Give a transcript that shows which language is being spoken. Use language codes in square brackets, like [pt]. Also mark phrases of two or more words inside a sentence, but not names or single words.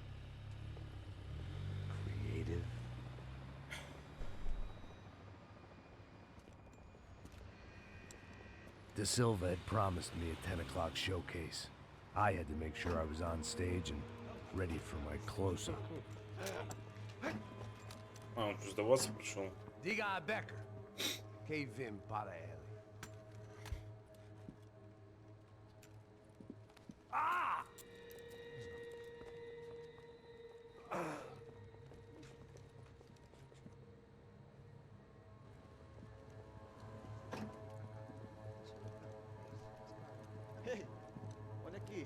[en] Creative? De Silva had promised me a 10 o'clock showcase. I had to make sure I was on stage and ready for my close-up. [ru] А, он что, сдаваться пришел? [pt] Diga a Becker. Que vim para ele. Ei, olha aqui.